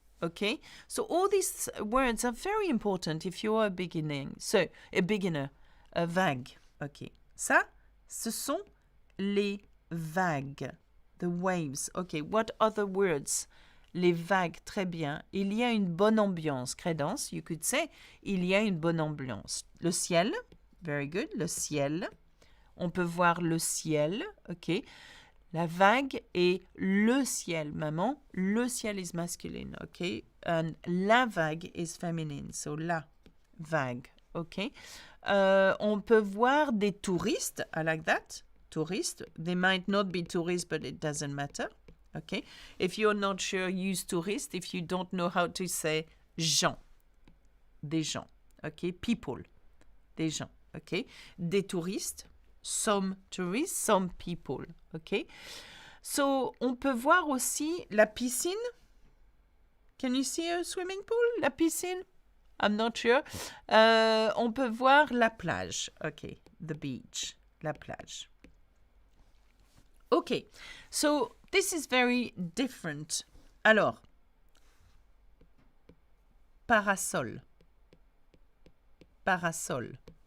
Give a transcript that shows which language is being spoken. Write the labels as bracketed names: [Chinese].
[English] Okay, so all these words are very important if you are a beginner, a vague. [French] Okay, ça, ce sont les vagues, [English] the waves. Okay, what other words? [French] Les vagues, très bien. Il y a une bonne ambiance. Crédence, [English] you could say, [French] il y a une bonne ambiance. Le ciel, [English] very good, [French] le ciel. On peut voir le ciel, ok. La vague et le ciel, maman. Le ciel [English] is masculine, [French] ok. [English] And la vague is feminine, so la vague, ok. [French] On peut voir des touristes, [English] I like that. Touristes, they might not be tourists, but it doesn't matter, ok. If you're not sure, use tourist. If you don't know how to say gens, des gens, ok. [French] People, des gens, ok. Des touristes. [English] Some tourists, some people, okay? [French] So, on peut voir aussi la piscine. [English] Can you see a swimming pool? [French] La piscine? I'm not sure. On peut voir la plage. [English] Okay, the beach, la plage. Okay, so this is very different. [French] Alors, parasol. Parasol.